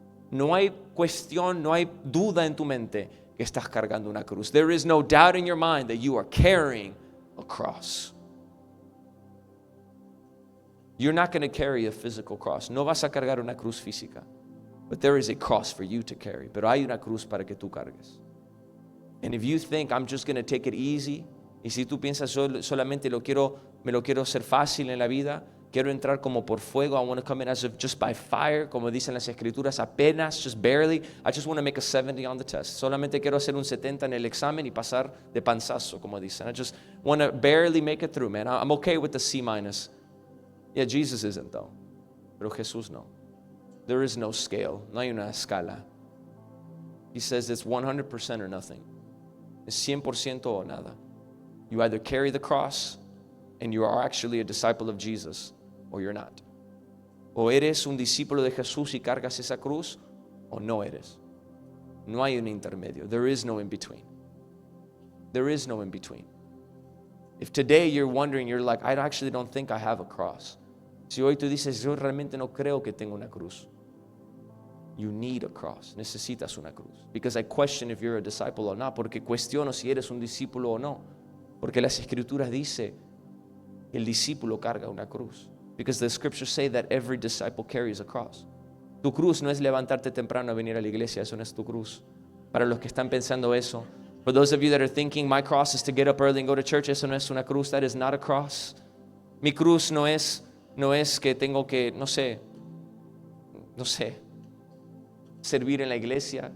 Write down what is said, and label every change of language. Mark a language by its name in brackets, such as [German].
[Spanish] No hay cuestión, no hay duda en tu mente que estás cargando una cruz. [English] There is no doubt in your mind that you are carrying a cross. You're not going to carry a physical cross. [Spanish] No vas a cargar una cruz física. [English] But there is a cross for you to carry. [Spanish] Pero hay una cruz para que tú cargues. [English] And if you think I'm just going to take it easy, [Spanish] y si tú piensas solamente me lo quiero hacer fácil en la vida, quiero entrar como por fuego, [English] I want to come in as if just by fire, [Spanish] como dicen las escrituras, apenas, [English] just barely, I just want to make a 70 on the test. [Spanish] Solamente quiero hacer un 70 en el examen y pasar de panzazo, como dicen. [English] I just want to barely make it through, man. I'm okay with the C-. Yeah, Jesus isn't though. [Spanish] Pero Jesús no. [English] There is no scale. [Spanish] No hay una escala. [English] He says it's 100% or nothing. [Spanish] Es 100% o nada. [English] You either carry the cross and you are actually a disciple of Jesus, or you're not. [Spanish] O eres un discípulo de Jesús y cargas esa cruz, o no eres. No hay un intermedio. [English] There is no in between. There is no in between. If today you're wondering, you're like, I actually don't think I have a cross. [Spanish] Si hoy tú dices, yo realmente no creo que tengo una cruz. [English] You need a cross. [Spanish] Necesitas una cruz. [English] Because I question if you're a disciple or not. [Spanish] Porque cuestiono si eres un discípulo o no. Porque las escrituras dice el discípulo carga una cruz. [English] Because the scriptures say that every disciple carries a cross. [Spanish] Tu cruz no es levantarte temprano a venir a la iglesia. Eso no es tu cruz. Para los que están pensando eso. [English] For those of you that are thinking my cross is to get up early and go to church, [Spanish] eso no es una cruz. [English] That is not a cross. [Spanish] Mi cruz no es que tengo que, no sé, servir en la iglesia.